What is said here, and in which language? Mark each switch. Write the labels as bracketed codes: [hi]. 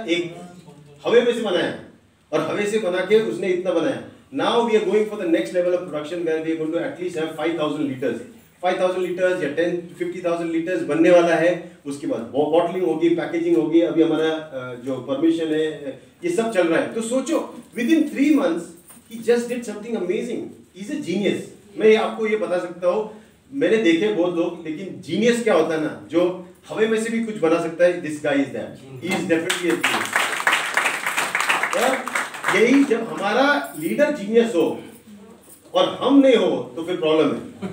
[hi] एक हवे में से बनाया और हवे से बना के उसने इतना बनाया। [en] now we are going for the next level of production where we are going to at least have 5000 litres, 5000 litres या 50,000 litres [hi] बनने वाला है। उसके बाद बॉटलिंग होगी, पैकेजिंग होगी, अभी हमारा जो परमिशन है ये सब चल रहा है। तो सोचो [en] Within 3 months he just did something amazing, he is a genius। [hi] मैं आपको ये बता सकता हूँ, मैंने देखे बहुत लोग, लेकिन जीनियस क्या होता है ना, जो हवे में से भी कुछ बना सकता है, [en] This guy is that, he is definitely a genius. [hi] और यही जब हमारा लीडर जीनियस हो और हम नहीं हो तो फिर प्रॉब्लम है।